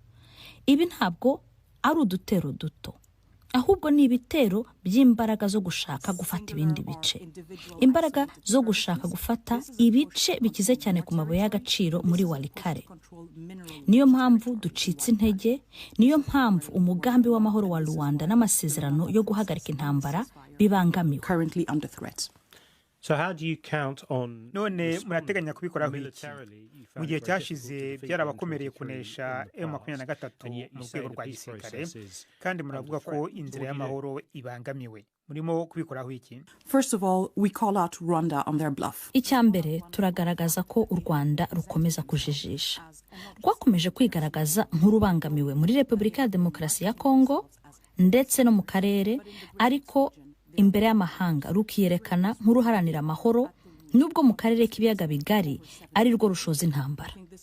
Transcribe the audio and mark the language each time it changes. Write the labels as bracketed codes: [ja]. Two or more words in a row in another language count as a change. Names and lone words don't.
[rw] Ibi ntabwo ari udutero duto, ahubwo ni ibitero by'imbaraga zo gushaka gufata ibindi bice, imbaraga zo gushaka gufata ibice bikize cyane ku mabuye y'agaciro muri Walikare. Niyo mpamvu ducitse intege, niyo mpamvu umugambi w'amahoro wa Rwanda n'amasezerano yo guhagarika intambara bibangamiwe. [en] Currently under threat. So how do you count on [rw] none murateganya kubikoraho iki? Mu gihe cyashize byarabakomereye kunesha M23 mu rwego rwa gisirikare, kandi muravuga ko inzira y'amahoro ibangamiwe. Murimo kubikoraho iki? [en] First of all, we call out Rwanda on their bluff. [rw] Icyambere turagaragaza ko u Rwanda rukomeza kujijisha. Rwakomeje kwigaragaza nk'urubangamiwe muri Repubulika ya Demokarasi ya Kongo ndetse no mu karere, ariko imbere y'amahanga rukiyerekana nk'uruharanira amahoro, nubwo mu karere kibiyaga bigari ari rwo rushoza intambara.